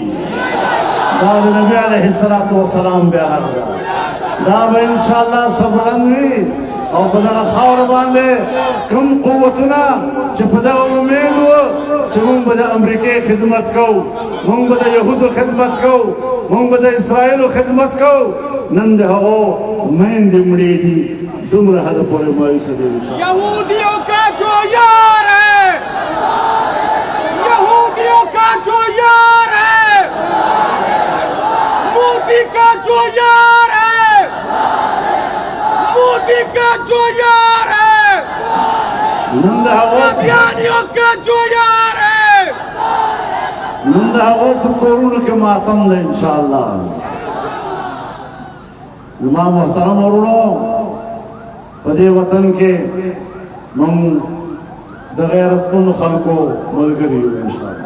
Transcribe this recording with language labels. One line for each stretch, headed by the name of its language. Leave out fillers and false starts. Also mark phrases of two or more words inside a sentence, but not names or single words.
Pashto: دا د نبي علیه الصلاة والسلام بیرغ ده، دا به انشاءالله سربلند وي او په دغه خاوره باندې کوم قوتونه چې په دغه امید وو چې موږ به د امریکې خدمت کوو، موږ به د یهودو خدمت کوو، موږ به د اسرائیلو خدمت کوو، نن د هغو میندې مړې دي، دومره حده پورې مایوسه دي.
Urdu: یہودیوں کا جو یار ہے، یہودیوں کا جو یار ہے، مودی کا جو یار ہے، مودی کا جو یار ہے،
Pashto: نن د هغو
Urdu: قادیانیوں کا جو یار ہے،
Pashto: نن د هغو په کورونو کې ماتم ده انشاءالله. زما محترم ورونو، په دې وطن کې موږ د غیرتمنو خلکو ملګري یو انشاءالله.